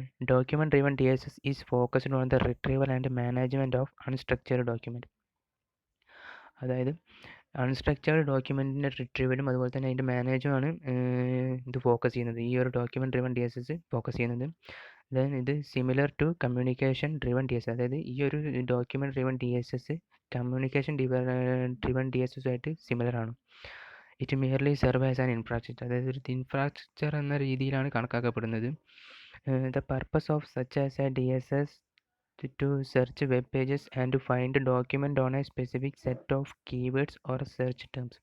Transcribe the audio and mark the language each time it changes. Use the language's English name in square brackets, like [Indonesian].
[English] Document driven DSS is focused on the retrieval and management of unstructured document. [Malayalam] അതായത് unstructured ഡോക്യുമെൻറ്റിൻ്റെ റിട്രീവലും അതുപോലെ തന്നെ അതിൻ്റെ മാനേജുമാണ് ഇത് ഫോക്കസ് ചെയ്യുന്നത്, ഈ ഒരു ഡോക്യുമെൻറ്റ് ഡ്രിവൺ DSS ഫോക്കസ് ചെയ്യുന്നത്. ദെൻ ഇത് [English] Similar to communication driven DSS. [Malayalam] അതായത് ഈ ഒരു document driven DSS communication driven DSS ആയിട്ട് സിമിലർ ആണ്. [English] it merely serve as an infrastructure, [Malayalam] അതായത് ഒരു ഇൻഫ്രാസ്ട്രക്ചർ എന്ന രീതിയിലാണ് കണക്കാക്കപ്പെടുന്നത്. [English] The purpose of such as a DSS to search web pages and to find a document on a specific set of keywords or search terms.